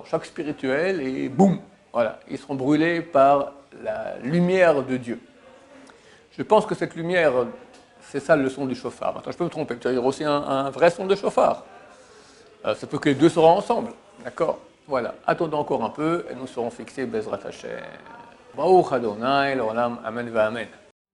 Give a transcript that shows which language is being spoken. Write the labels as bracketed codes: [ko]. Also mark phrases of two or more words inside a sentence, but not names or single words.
[fr] Choc spirituel et boum, voilà, ils seront brûlés par la lumière de Dieu. Je pense que cette lumière, c'est ça le son du chauffard. Maintenant, je peux me tromper, il y aura aussi un vrai son de chauffard. Ça peut que les deux seront ensemble, d'accord? Voilà, attendons encore un peu et nous serons fixés [he] בעזרת השם. ברוך אדוני, לעולם, אמן ואמן.